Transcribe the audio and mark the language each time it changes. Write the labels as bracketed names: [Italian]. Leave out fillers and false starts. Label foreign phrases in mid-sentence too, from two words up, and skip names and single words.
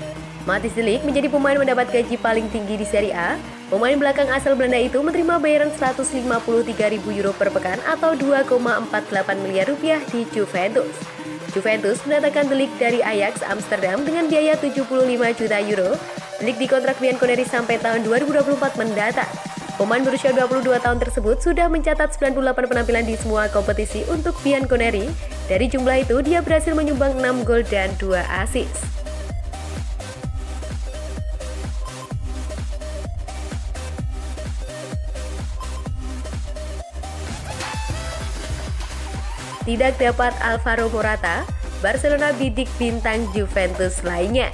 [Indonesian] Matthijs de Ligt menjadi pemain mendapat gaji paling tinggi di Serie A. Pemain belakang asal Belanda itu menerima bayaran 153.000 euro per pekan atau 2,48 miliar rupiah di Juventus. Juventus mendatangkan de Ligt dari Ajax Amsterdam dengan biaya 75 juta euro. De Ligt dikontrak Bianconeri sampai tahun 2024 mendatang. Pemain berusia 22 tahun tersebut sudah mencatat 98 penampilan di semua kompetisi untuk Bianconeri. Dari jumlah itu, dia berhasil menyumbang 6 gol dan 2 assist. Tidak dapat Alvaro Morata, Barcelona bidik bintang Juventus lainnya.